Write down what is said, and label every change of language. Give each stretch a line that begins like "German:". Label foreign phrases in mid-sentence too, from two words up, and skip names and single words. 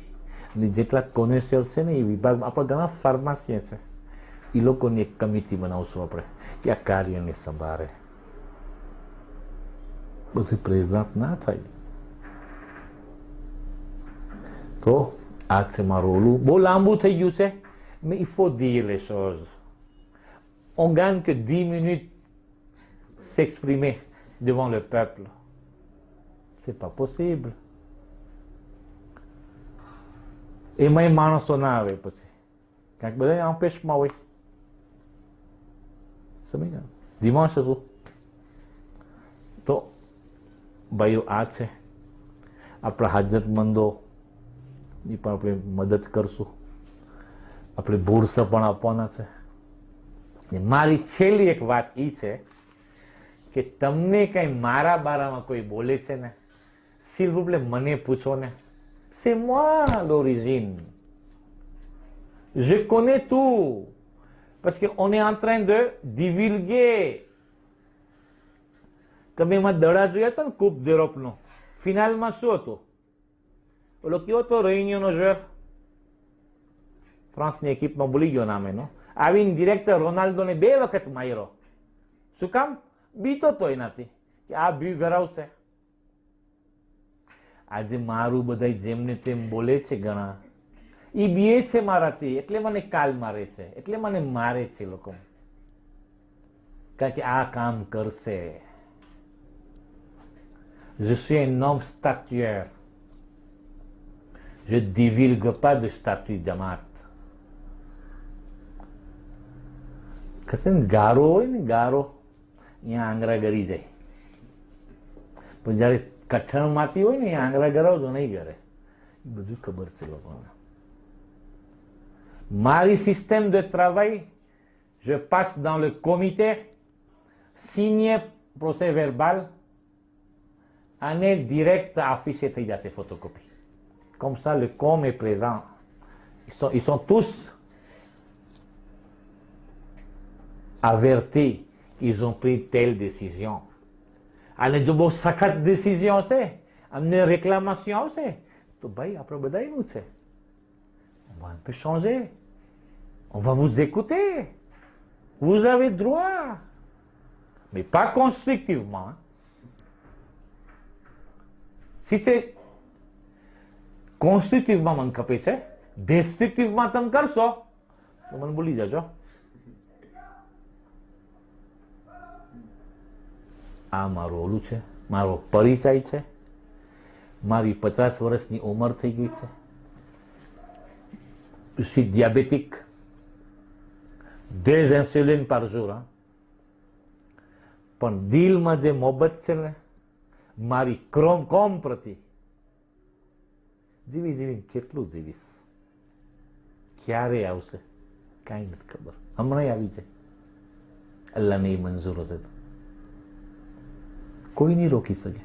Gujarati: અને જેટલા કોનેશિયર છે ને એ વિભાગ આપણા ઘણા ફાર્માસિયા છે, એ લોકોની એક કમિટી બનાવશું આપણે કે આ કાર્યને સંભાળે. બધું પ્રેઝન્ટ ના થાય. તો આ છે મારું ઓલું. બહુ લાંબુ થઈ ગયું છે,
French: mais il faut dire les choses. On gagne que 10 minutes s'exprimer devant le peuple. C'est pas possible.
Gujarati: એમાંય માણસો ના આવે પછી, કારણ કે બધા અપેક્ષમાં હોય. સમજ દિમાગ હતું. તો ભાઈઓ આ છે આપણા હાજતમંદો, એ પણ આપણે મદદ કરશું. આપણે બુર્સ પણ આપવાના છે. મારી છેલ્લી એક વાત એ છે કે તમને કઈ મારા બારામાં કોઈ બોલે છે ને,
French: s'il vous plaît
Gujarati: મને પૂછો ને.
French: C'est moi l'origine. Je connais tout. Parce qu'on est en train de divulguer.
Gujarati: તમે એમાં દડા જોયા હતા ને કૂપ d'Europe-નો, ફિનાલમાં શું હતું? ઓલો કયો હતો રેયુનિયનનો જોર, ફ્રાન્સની એકિપમાં, ભૂલી ગયો નામ એનો. આવીને ડિરેક્ટર રોનાલ્ડોને 2 વખત માર્યો. શું કામ? બીતો તો એનાથી કે આ ભી ઘરાવશે. આજે મારું બધા જેમને તેમ બોલે છે ઘણા, એ બીએ છે મારાથી, એટલે મને કાલ મારે છે, એટલે મને મારે છે લોકો, કારણ કે આ કામ કરશે.
French: Je suis un homme statuaire. Je divulgue pas de statut Jamaat.
Gujarati: કશે ગારો હોય ને, ગારો અહીંયા આંગરા ગરી જાય, પણ જયારે કઠણ માતી હોય ને એ આંગરા ગરાવજો નહીં કરે. એ બધું ખબર છે લોકોને. મારી સિસ્ટમ
French: de travail, je passe dans le comité, signer procès verbal અને direct affiché
Gujarati: થઈ જશે
French: photocopie. Comme ça, le com est présent. Ils sont tous avertis qu'ils ont pris telle décision.
Gujarati: અને જો બહુ સખત décision છે, અમને réclamation આવશે, તો ભાઈ આપણે બધાયનું છે.
French: On va un peu changer. On va vous écouter. Vous avez droit. Mais pas constructivement. Si c'est constructivement
Gujarati: મને ખપે છે, destructivement તમે કરશો તો મને ભૂલી જજો. આ મારું ઓલું છે, મારો પરિચય છે, મારી 50 વર્ષની ઉંમર થઈ ગઈ છે.
French: Je suis diabétique, 2 insulines par jour.
Gujarati: પણ દિલમાં જે મોહબ્બત છે ને મારી કોમ પ્રતિ, જીવી કેટલું જીવીશ, ક્યારે આવશે કાંઈ નથી ખબર. હમણાં આવી જાય, અલ્લાહને એ મંજૂર હશે તો કોઈ નહીં રોકી શકે.